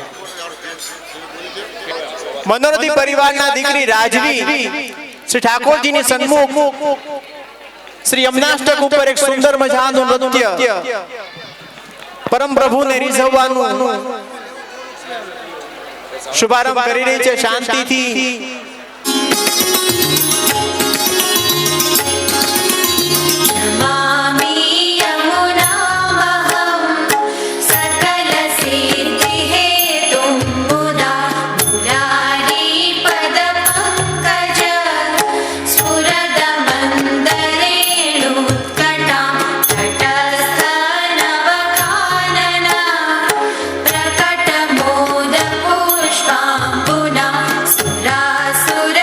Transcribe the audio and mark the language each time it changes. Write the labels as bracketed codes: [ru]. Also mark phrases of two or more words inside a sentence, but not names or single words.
[gu] મનોરથી પરિવારના દીકરી રાજવી શ્રી ઠાકોરજીની સન્મુખ શ્રી યમનાષ્ટક ઉપર એક સુંદર મજાનું નૃત્ય પરમ પ્રભુને રીઝવવાનું શુભારંભ કરી રહી છે. શાંતિથી [sa] नमामि यमुनामहं सकलसिद्धिहेतुं मुदा मुरारीपदपङ्कज स्फुरदमन्दरेणुत्कटां तटस्थनवकानना प्रकटमोदपुष्पां पुनः सुरासुरसंयुक्तां